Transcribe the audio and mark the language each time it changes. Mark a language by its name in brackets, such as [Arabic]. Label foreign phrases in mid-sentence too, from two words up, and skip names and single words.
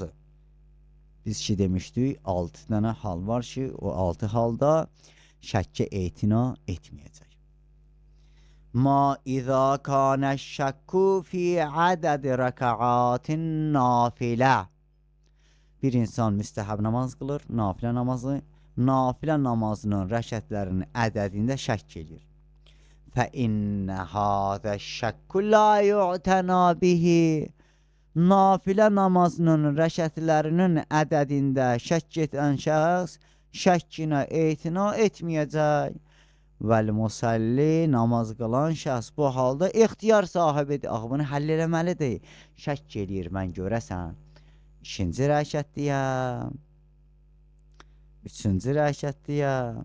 [Azerbaijani] Biz ki demişdik, 6 dənə hal var ki, o 6 halda şəkkə etina etməyəcək. [Arabic] ما إذا كان شك في عدد ركعات نافلة. [Azerbaijani] Bir insan müstəhəb namaz qılır, nafilə namazı. Nafilə namazının rəkətlərinin ədədində şəkk edir. [Arabic] فَإِنَّ هَذَا الشَّكُّ لَا يُعْتَنَى بِهِ. [Azerbaijani] Nafilə namazının rəkətlərinin ədədində şəkk edən şəxs şəkkinə etina etməyəcək. Vəl-musalli, namaz qılan şəxs bu halda ixtiyar sahibidir. Axı bunu həll eləməlidir. Şəkk eləyir, mən görəsən 2-ci rəkətdəyəm, 3-cü rəkətdəyəm.